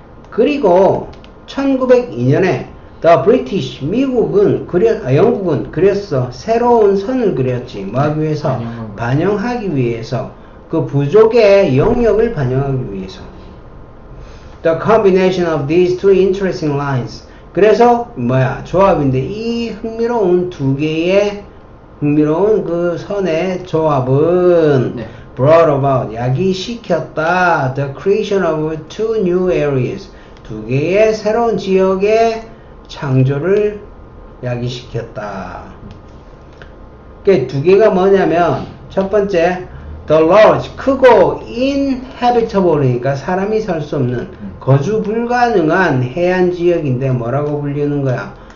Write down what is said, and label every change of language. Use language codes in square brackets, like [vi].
[ko] 그리고 1902년에 [en] The British, [ko] 영국은 그렸어. 새로운 선을 그렸지. 뭐 하기 위해서? 반영하기 위해서. 그 부족의 영역을 반영하기 위해서. [en] The combination of these two interesting lines. [ko] 그래서 조합인데 이 흥미로운 두 개의 그 선의 조합은 네. [en] brought about, [ko] 야기시켰다. [en] The creation of two new areas. [ko] 두 개의 새로운 지역의 창조를 야기시켰다. 그 두 개가 뭐냐면 첫 번째 [en] the large, [ko] 크고 inhabitable이니까 사람이 살 수 없는 거주 불가능한 해안 지역인데 뭐라고 불리는 거야?